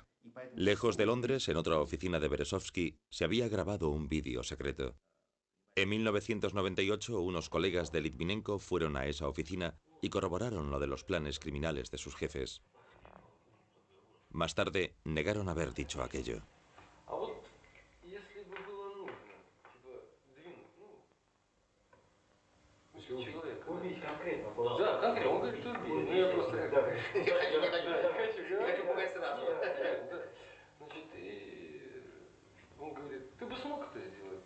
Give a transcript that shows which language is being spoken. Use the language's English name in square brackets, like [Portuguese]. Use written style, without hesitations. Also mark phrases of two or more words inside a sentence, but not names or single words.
[Spanish] Lejos de Londres, en otra oficina de Berezovsky, se había grabado un vídeo secreto. En 1998, unos colegas de Litvinenko fueron a esa oficina y corroboraron lo de los planes criminales de sus jefes. Más tarde, negaron haber dicho aquello. [Russian] Убить конкретно. Да, конкретно. Он говорит, убить. Ну, я просто... Я хочу пугать сразу. Значит, он говорит, ты бы смог это сделать?